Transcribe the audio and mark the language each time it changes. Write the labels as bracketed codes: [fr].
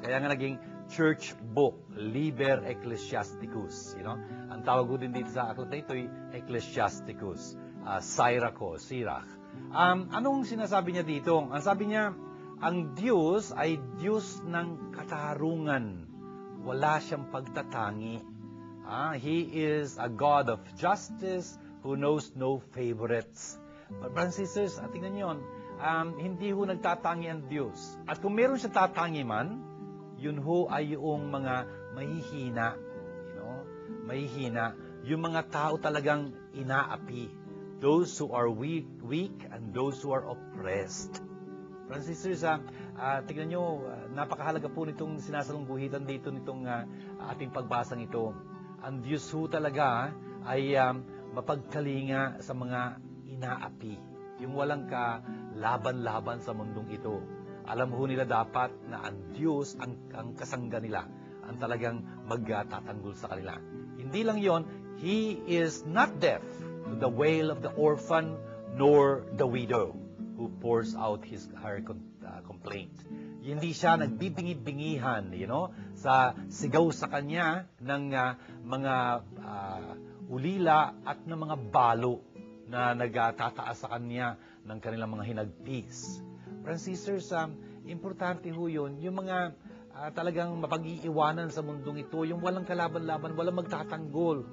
[tl] Kaya nga naging [en] church book, [tl] Liber Ecclesiasticus. Ang tawag ko din dito sa aklat na ito ay Ecclesiasticus, Sirach. Anong sinasabi niya dito? Ang sabi niya, ang Diyos ay Diyos ng katarungan. Wala siyang pagtatangi. [en] He is a God of justice who knows no favorites. But brothers and sisters, [tl] tingnan niyo yun, hindi ho nagtatangi ang Diyos. At kung meron siya tatangi man, yun ho ay yung mga mahihina. Mahihina. Yung mga tao talagang inaapi. [en] Those who are weak and those who are oppressed. Brothers and sisters, [tl] tingnan nyo, napakahalaga po nitong sinasalungguhitan dito nitong ating pagbasang ito. Ang Diyos ho talaga ay mapagkalinga sa mga inaapi. Yung walang kalaban-laban sa mundong ito. Alam ho nila dapat na ang Diyos ang kasangga nila, ang talagang magtatanggol sa kanila. Hindi lang yon, [en] He is not deaf to the wail of the orphan nor the widow who pours out her complaint. [tl] Hindi siya nagbibingi-bingihan, sa sigaw sa kanya ng mga ulila at ng mga balo na nagtataas sa kanya ng kanilang mga hinagpis. [en] Friends, sisters, [tl] importante ho yun, yung mga talagang mapag-iiwanan sa mundong ito, yung walang kalaban-laban, walang magtatanggol.